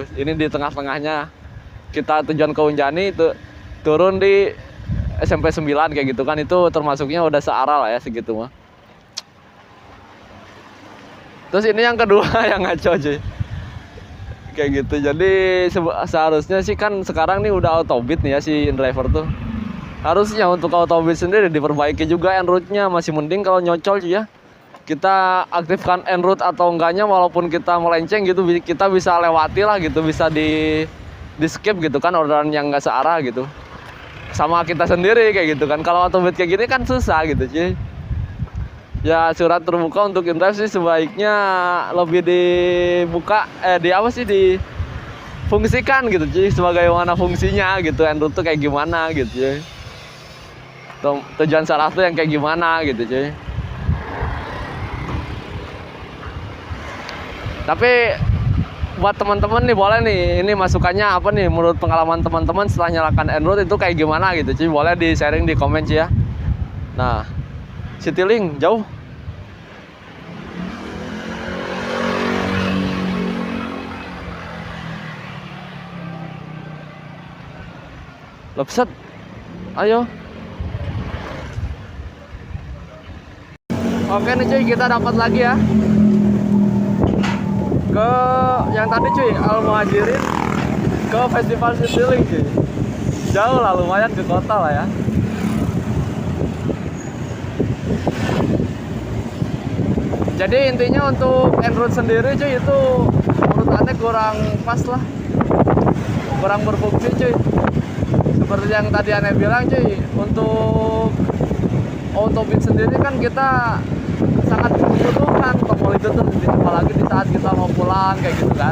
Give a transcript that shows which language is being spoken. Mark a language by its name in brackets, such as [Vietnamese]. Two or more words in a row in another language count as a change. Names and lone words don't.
[Indonesian] Ini di tengah-tengahnya kita tujuan ke Unjani itu turun di SMP 9 kayak gitu kan, itu termasuknya udah searah lah ya segitu mah. Terus ini yang kedua yang ngaco cuy, kayak gitu. Jadi seharusnya sih kan sekarang nih udah autobit nih ya si InDriver tuh. Harusnya untuk autobit sendiri diperbaiki juga en-route-nya. Masih mending kalau nyocol cuy ya, kita aktifkan en-route atau enggaknya, walaupun kita melenceng gitu kita bisa lewati lah gitu, bisa di skip gitu kan orderan yang nggak searah gitu sama kita sendiri kayak gitu kan. Kalau autobit kayak gini kan susah gitu cuy ya. Surat terbuka untuk InDrive sih sebaiknya lebih dibuka, difungsikan gitu cuy, sebagaimana fungsinya gitu. En-route tuh kayak gimana gitu cuy, tujuan salah tuh yang kayak gimana gitu cuy. Tapi buat teman-teman nih boleh nih, ini masukannya apa nih menurut pengalaman teman-teman setelah nyalakan en-route itu kayak gimana gitu cuy, boleh di sharing di komen cuy ya. Nah, Citylink jauh. Lepset. Ayo. Oke nih cuy, kita dapat lagi ya. Ke yang tadi cuy, Al Muhajirin ke Festival Citylink cuy. Jauh lah, lumayan ke kota lah ya. Jadi intinya untuk en-route sendiri cuy itu menurut aneh kurang pas lah, kurang berfungsi cuy. Seperti yang tadi aneh bilang cuy, untuk autobit sendiri kan kita sangat membutuhkan tombol itu tuh, apalagi di saat kita mau pulang kayak gitu kan.